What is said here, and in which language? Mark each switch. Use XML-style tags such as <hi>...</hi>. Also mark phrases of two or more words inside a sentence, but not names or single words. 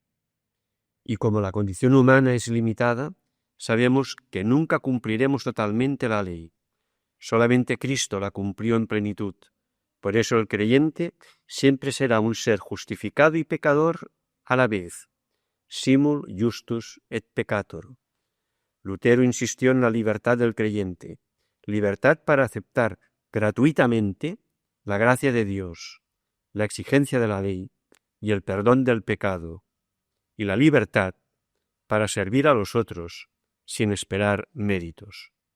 <es>Y como la condición humana es limitada, sabemos que nunca cumpliremos totalmente la ley. Solamente Cristo la cumplió en plenitud. Por eso el creyente siempre será un ser justificado y pecador a la vez.</es> <la>Simul justus et peccator.</la> <es>Lutero insistió en la libertad del creyente, libertad para aceptar gratuitamente la gracia de Dios, la exigencia de la ley y el perdón del pecado, y la libertad para servir a los otros sin esperar méritos.</es>